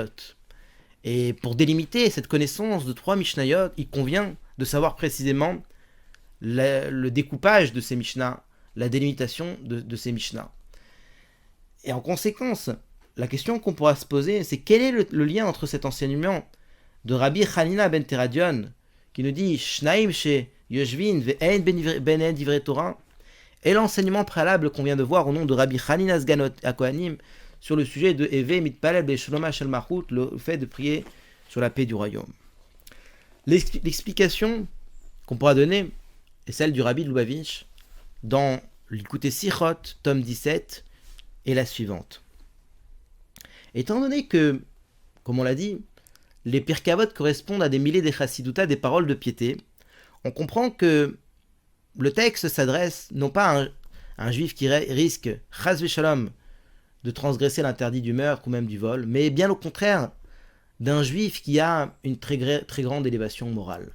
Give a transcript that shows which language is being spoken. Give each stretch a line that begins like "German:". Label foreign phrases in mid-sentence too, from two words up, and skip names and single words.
French: Et pour délimiter cette connaissance de 3 Mishnayot, il convient de savoir précisément le découpage de ces Mishnah, la délimitation de ces Mishnah. Et en conséquence, la question qu'on pourra se poser, c'est quel est le lien entre cet enseignement de Rabbi Hanina ben Teradion, qui nous dit
Hebrew: שניים שיושבין ואין בינהם דברי תורה,
French: et l'enseignement préalable qu'on vient de voir au nom de Rabbi Hanina Sgan HaKohanim sur le sujet de
Hebrew: הוי מתפלל בשלומה של מלכות,
French: le fait de prier sur la paix du royaume. L'explication qu'on pourra donner est celle du Rabbi de Lubavitch dans l'Ikutei Sichot, tome 17, est la suivante. Étant donné que, comme on l'a dit, les Pirkei Avot correspondent à des milliers de chassidoutes, des paroles de piété, on comprend que le texte s'adresse non pas à un juif qui risque,
Hebrew: חס ושלום,
French: de transgresser l'interdit du meurtre ou même du vol, mais bien au contraire d'un juif qui a une très grande élévation morale.